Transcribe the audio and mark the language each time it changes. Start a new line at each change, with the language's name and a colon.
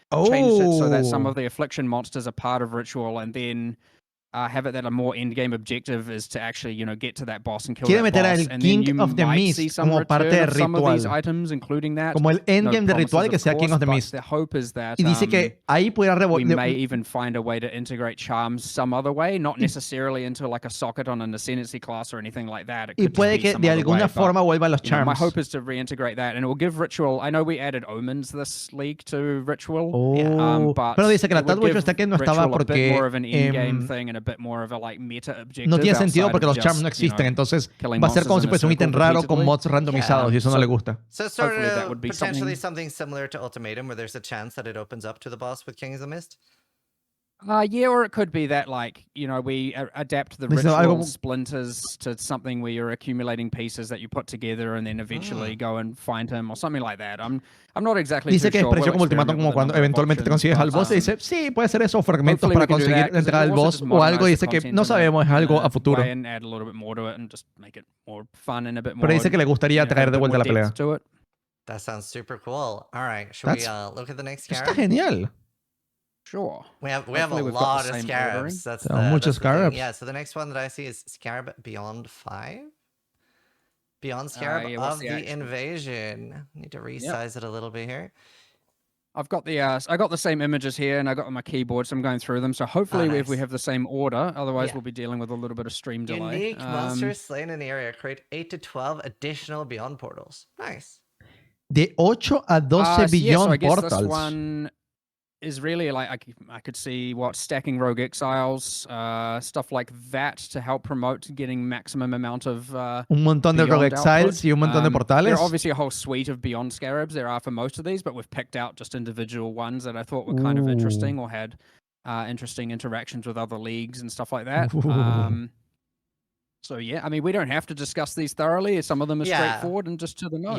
English: Change it so that some of the Affliction monsters are part of Ritual, and then have it that a more end game objective is to actually, you know, get to that boss and kill that boss. And then you might see some return of some of these items, including that.
Spanish: Como el end game de Ritual que sea King of the Mist.
English: The hope is that
Spanish: y dice que ahí pudiera
English: we may even find a way to integrate charms some other way, not necessarily into like a socket on an Ascendancy class or anything like that.
Spanish: Y puede que de alguna forma vuelvan los charms.
English: My hope is to reintegrate that, and it will give Ritual... I know we added Omens this league to Ritual, but
Spanish: pero dice que la tal which was taken no estaba porque...
English: a bit more of an in-game thing and a bit more of a like meta objective.
Spanish: No tiene sentido porque los charms no existen, entonces va a ser como si fuese un ítem raro con mods randomizados y eso no le gusta.
English: So sort of potentially something similar to Ultimatum, where there's a chance that it opens up to the boss with King of the Mist. Yeah, or it could be that, like, you know, we adapt the ritual splinters to something where you're accumulating pieces that you put together and then eventually go and find him or something like that. I'm not exactly
Spanish: dice
English: too
Spanish: que
English: sure.
Spanish: Dice que es como Ultimatum, como cuando eventualmente te consigues al boss y dice, sí, puede ser eso, fragmentos para conseguir entrar al boss o algo, y dice que no sabemos, es algo a futuro.
English: And add a little bit more to it and just make it more fun and a bit more.
Spanish: Pero dice que le gustaría traer de vuelta la pelea.
English: That sounds super cool. All right, should we look at the next scarab?
Spanish: Está genial.
English: Sure. We have a lot of scarabs. That's
Spanish: muchos scarabs.
English: Yeah, so the next one that I see is Scarab Beyond 5. Beyond Scarab of the Invasion. Need to resize it a little bit here. I've got the I got the same images here, and I got on my keyboard, so I'm going through them. So hopefully, if we have the same order, otherwise we'll be dealing with a little bit of stream delay. Unique monsters slain in the area create 8 to 12 additional Beyond portals. Nice.
Spanish: De 8 a 12 Beyond
English: so I guess portals. This one is really like I could see stacking Rogue Exiles, stuff like that to help promote getting maximum amount of
Spanish: un montón de Rogue Exiles y un montón de portales.
English: There are obviously a whole suite of Beyond Scarabs. There are for most of these, but we've picked out just individual ones that I thought were kind of interesting or had interesting interactions with other leagues and stuff like that. So yeah, I mean, we don't have to discuss these thoroughly. Some of them are straightforward and just to the nose.